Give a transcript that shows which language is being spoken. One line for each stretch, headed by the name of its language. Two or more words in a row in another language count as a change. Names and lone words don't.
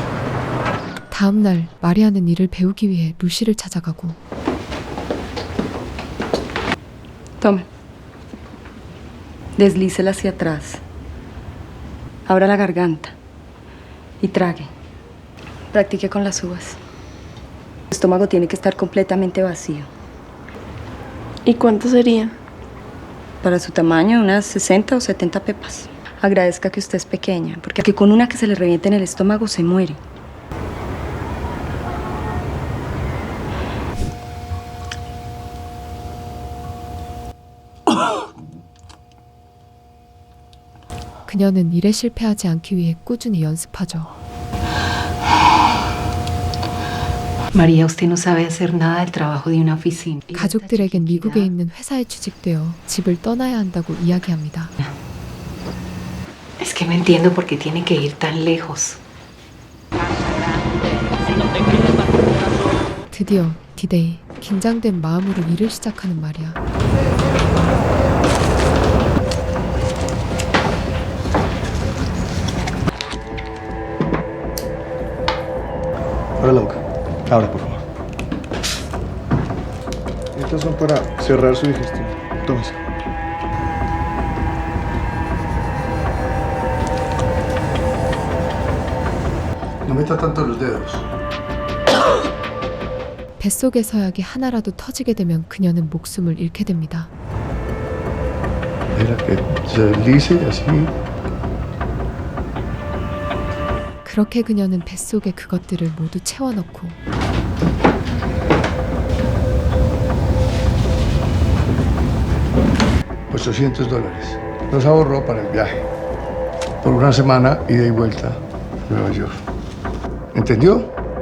Korean: 다음 날 마리아는 일을 배우기 위해 루시를 찾아가고
Spanish: Tome. Deslícela hacia atrás. Abra la garganta. Y trague. Practique con las uvas. El estómago tiene que estar completamente vacío. ¿Y cuántos serían? Para su tamaño, unas 60 o 70 pepas. Agradezca que usted es pequeña, porque aquí con una que se le reviente en el estómago se muere.
Korean: 그녀는 일에 실패하지 않기 위해 꾸준히 연습하죠.
Spanish: María, usted no sabe hacer nada del trabajo de una oficina.
Korean: 가족들에겐 미국에 있는 회사에 취직되어 집을 떠나야 한다고 이야기합니다.
Spanish: Es que no entiendo por qué tiene que ir tan lejos.
Korean: 드디어 디데이. 긴장된 마음으로 일을 시작하는 마리아.
Spanish: Abre la boca. Abre, por favor. Estas son para cerrar su digestión. Tómese. No meta tanto los dedos.
Korean: 뱃속의 서약이 하나라도 터지게 되면 그녀는 목숨을 잃게 됩니다.
Spanish: Mira que se deslice así.
Korean: 그렇게 그녀는 뱃속에 그것들을 모두 채워넣고
Spanish: $800. Los ahorró para el viaje. Por una semana, ida y vuelta a Nueva York. ¿Entendió?